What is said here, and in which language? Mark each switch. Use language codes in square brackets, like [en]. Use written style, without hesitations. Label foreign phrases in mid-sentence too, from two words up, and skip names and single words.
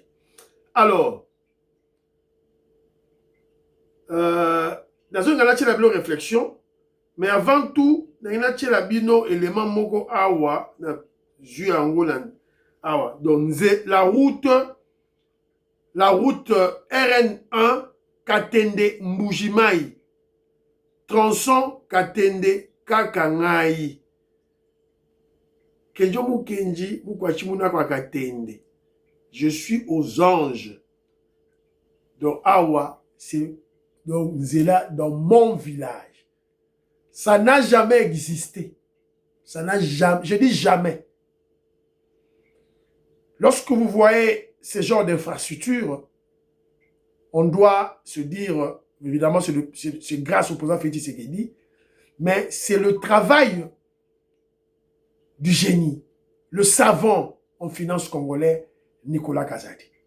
[fr] Alors, dans une réflexion, mais avant tout, dans une élément [ln] moko awa, [fr] donc la route RN1 Katende Mbujimai, tronçon Katende Kakangai. Kenjo Mukenji, Mukwachimuna kwa Katende. Je suis aux anges. Donc, Awa, c'est donc Zela dans mon village. Ça n'a jamais existé. Ça n'a jamais, je dis jamais. Lorsque vous voyez ce genre d'infrastructure, on doit se dire, évidemment, c'est grâce au président Félix Tshisekedi, mais c'est le travail du génie, le savant en finance congolais, Nicolas Kazadi.